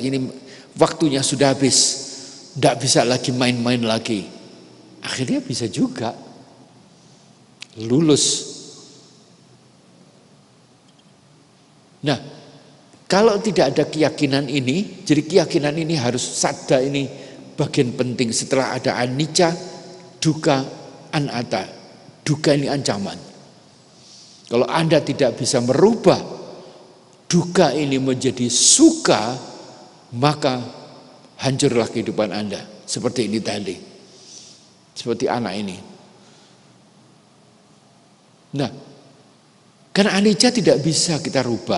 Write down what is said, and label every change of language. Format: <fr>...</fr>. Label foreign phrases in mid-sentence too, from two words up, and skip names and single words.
<id>Ini waktunya sudah habis, tidak bisa lagi main-main lagi. Akhirnya bisa juga lulus. Nah, kalau tidak ada keyakinan ini, jadi keyakinan ini harus sadda, ini bagian penting. Setelah ada</id> <pi>anicca, dukkha, anatta.</pi> <id>Dukkha ini ancaman. Kalau Anda tidak bisa merubah dukkha ini menjadi sukha, maka hancurlah kehidupan Anda. Seperti ini tadi. Seperti anak ini. Nah, karena anicca tidak bisa kita rubah.</id>